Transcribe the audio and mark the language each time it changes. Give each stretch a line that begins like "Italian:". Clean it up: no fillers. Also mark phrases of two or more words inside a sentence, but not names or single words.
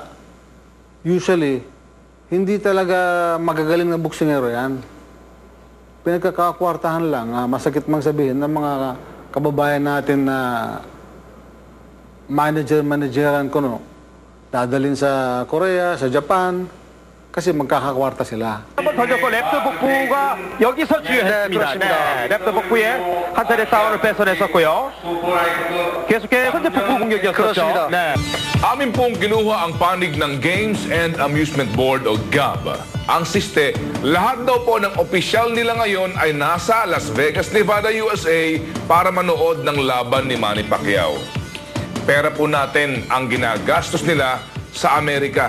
Filipino: Usually, hindi talaga magagaling na boksingero yan. Pinagkakakwartahan lang, masakit mang sabihin ng mga kababayan natin na manageran ko, no? Dadalhin sa Korea, sa Japan, kasi magkakakwarta sila.
Korean: 한번 던졌고 랩트 복부가 여기서 주요했습니다. 네, 랩트 복부에 한 차례 싸움을 뺏어냈었고요. 계속해서 이제 복부 공격이었었죠. 네.
Filipino: Amin pong kinuha ang panig ng Games and Amusement Board o GAB. Ang siste, lahat daw po ng opisyal nila ngayon ay nasa Las Vegas, Nevada, USA para manood ng laban ni Manny Pacquiao. Pera po natin ang ginagastos nila sa Amerika.